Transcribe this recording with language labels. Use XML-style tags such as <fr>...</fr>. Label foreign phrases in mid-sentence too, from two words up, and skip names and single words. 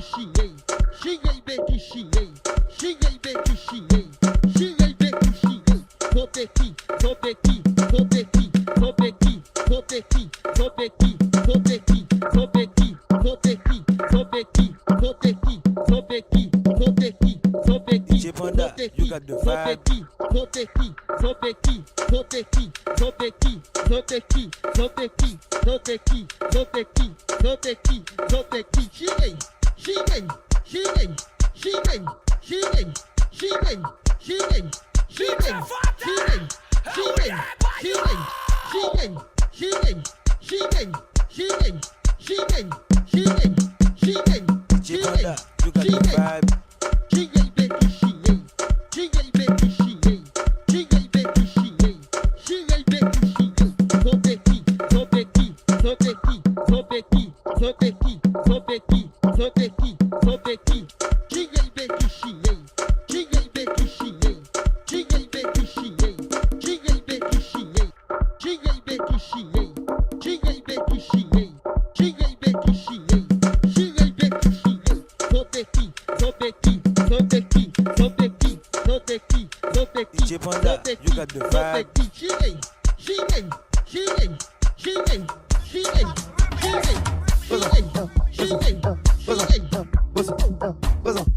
<pt>xinguei, xinguei bem que xinguei, xinguei bem que xinguei, xinguei bem que xinguei. Zopequi, zopequi, zopequi, zopequi, zopequi, zopequi, zopequi, zopequi, zopequi, zopequi, zopequi, zopequi, zopequi, zopequi,</pt> <en>DJ Panda, you got the vibe.</en> <pt>zopequi, zopequi, zopequi, zopequi, zopequi, zopequi, zopequi, zopequi, zopequi, zopequi, xinguei, xinguei, xinguei, xinguei, xinguei, xinguei, xinguei, xinguei, xinguei, xinguei, xinguei, xinguei, xinguei, xinguei, xinguei, xinguei, xinguei,</pt> <en>DJ Panda, you got the vibe.</en> <pt>xinguei bem que xinguei, xinguei bem que xinguei, xinguei bem que xinguei, xinguei bem que xinguei. Zopequi, zopequi, zopequi, zopequi, zopequi, zopequi, zopequi, zopequi, xinguei bem que xinguei, xinguei bem que xinguei, xinguei bem que xinguei, xinguei bem que xinguei, xinguei bem que xinguei, xinguei bem que xinguei, xinguei bem que xinguei, xinguei bem que xinguei. Zopequi, zopequi, zopequi, zopequi, zopequi, zopequi,</pt> <en>DJ Panda, you got the vibe.</en> <pt>zopequi, xinguei, xinguei, xinguei, xinguei, xinguei, xinguei, xinguei, xinguei, xinguei.</pt>